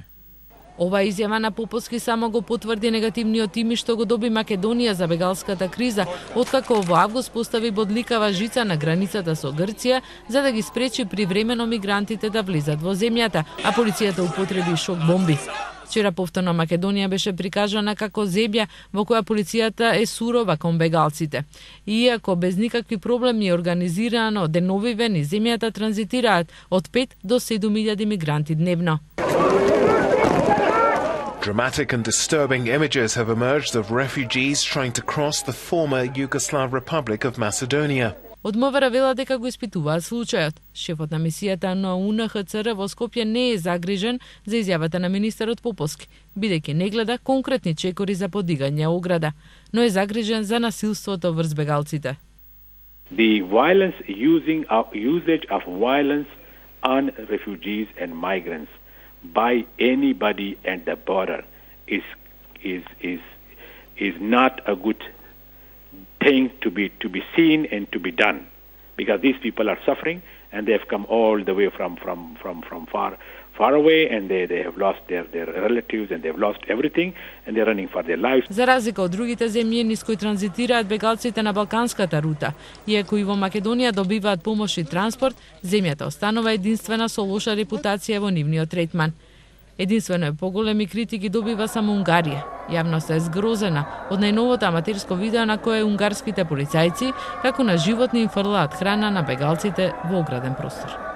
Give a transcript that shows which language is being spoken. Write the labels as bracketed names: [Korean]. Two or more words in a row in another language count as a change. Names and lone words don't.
[Macedonian] Ова изјава на Поповски само го потврди негативниот имидж што го доби Македонија за бегалската криза, откако во август постави бодликава жица на границата со Грција за да ги спречи привремено мигрантите да влезат во земјата, а полицијата употреби шок бомби. Вчера повторно Македонија беше прикажана како земја во која полицијата е сурова кон бегалците. Иако без никакви проблеми организирано деновиве низ земјата транзитираат од 5 до 7000 мигранти дневно. [English] Dramatic and disturbing images have emerged of refugees trying to cross the former Yugoslav Republic of Macedonia. [Macedonian] Од МВР велат дека го испитуваат случајот. Шефот на мисијата на УНХЦР во Скопје не е загрижен за изјавата на министерот Поповски, бидејќи не гледа конкретни чекори за подигање ограда, но е загрижен за насилството врз бегалците. [English] The usage of violence on refugees and migrants by anybody at the border is not a good thing to be seen and to be done, because these people are suffering and they have come all the way from far away, and they have lost their relatives and they have lost everything and they're running for their lives. [Macedonian] За разлика од другите земји низ кои транзитираат бегалците на балканската рута, иако и во Македонија добиваат помош и транспорт, земјата останува единствена со лоша репутација во нивниот третман. Единствено е поголеми критики добива само Унгарија. Јавноста е згрозена од најновото аматерско видео на кое унгарските полицајци како на животни им фрлаат храна на бегалците во ограден простор.